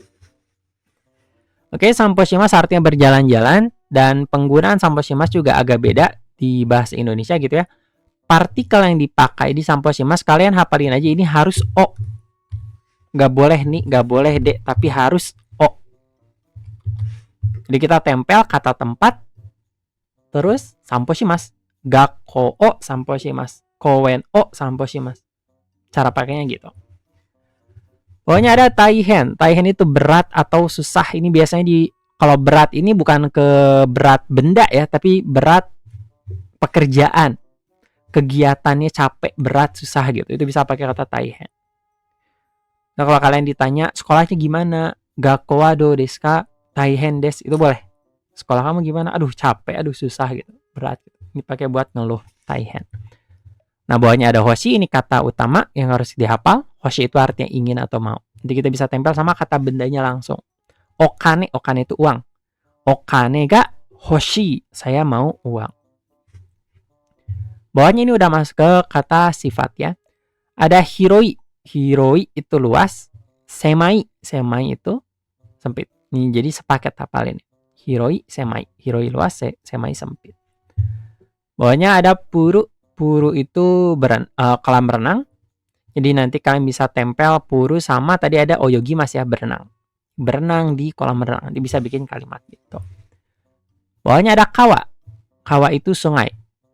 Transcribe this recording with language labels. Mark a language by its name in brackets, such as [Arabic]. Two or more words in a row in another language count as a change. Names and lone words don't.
[Indonesian] Oke, samposhimasu artinya berjalan-jalan dan penggunaan samposhimasu juga agak beda di bahasa Indonesia gitu ya. Partikel yang dipakai di samposhimasu kalian hafalin aja, ini harus o. Gak boleh nih, gak boleh de, tapi harus o. Jadi kita tempel kata tempat terus samposhimasu. [Japanese] 学校を散歩します。公園を散歩します. [Indonesian] Cara pakainya gitu. Pokoknya ada taihen. Taihen itu berat atau susah. Ini biasanya kalau berat ini bukan ke berat benda ya, tapi berat pekerjaan. Kegiatannya capek, berat, susah gitu. Itu bisa pakai kata taihen. Nah, kalau kalian ditanya sekolahnya gimana? [Japanese] 学校はどうですか？大変です. [Indonesian] Itu boleh. Sekolah kamu gimana? Aduh, capek, aduh susah gitu. Berat gitu. Ini pakai buat ngeluh, taihen. Nah, bawahnya ada hoshi, ini kata utama yang harus dihafal. Hoshi itu artinya ingin atau mau. Jadi kita bisa tempel sama kata bendanya langsung. [Japanese] お金、お金 [Indonesian] itu uang. [Japanese] お金が欲しい, [Indonesian] saya mau uang. Bawahnya ini udah masuk ke kata sifat ya. Ada [Japanese] 広い。広い [Indonesian] itu luas. [Japanese] 狭い。狭い [Indonesian] itu sempit. Ini jadi sepaket hafalin. [Japanese] 広い、狭い. [Indonesian] Hiroi luas, semai sempit. Bawahnya ada puru. Puru itu kolam renang. Jadi nanti kalian bisa tempel puru sama tadi ada [Japanese] 泳ぎます [Indonesian] ya, berenang. Berenang di kolam renang. Nanti bisa bikin kalimat gitu. Bawahnya ada kawa. Kawa itu sungai.